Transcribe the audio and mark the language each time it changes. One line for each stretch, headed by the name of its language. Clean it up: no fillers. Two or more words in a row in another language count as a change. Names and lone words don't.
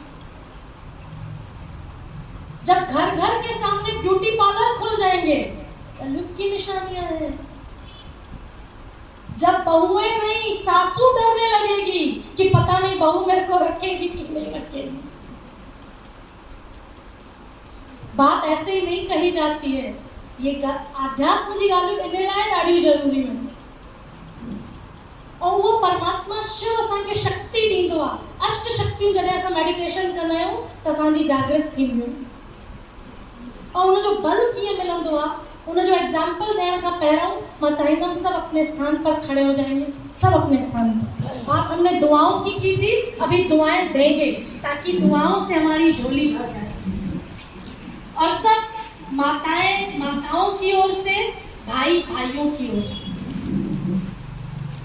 Hindi: जब घर घर के सामने ब्यूटी पार्लर खुल जाएंगे, कलयुग की निशानियां हैं। जब बहुएं नहीं सासू डरने लगेगी कि पता नहीं बहू मेरे को रखेगी कि नहीं रखेगी। बात ऐसे ही नहीं कही जाती है।
Sindhi: ये आध्यात्म जी ॻाल्हियूं इन लाइ ॾाढी ज़रूरी आहिनि। और वो परमात्मा शिव असांखे शक्ति ॾींदो आहे। अष्ट शक्तियूं जॾहिं असां मेडिटेशन कंदा आहियूं त असांजी जागृत थींदियूं। और उनजो बल कीअं मिलंदो आहे, उनजो एग्जाम्पल ॾियण खां पहिरियों मां चाहींदमि
Hindi: सब अपने स्थान पर खड़े हो जाएंगे, सब अपने स्थान पर। आप हमने दुआओं की थी, अभी दुआएं देंगे ताकि दुआओं से हमारी झोली भर जाए। और सब माताओं की ओर से, भाइयों की ओर से जोड़ी बनाएंगे।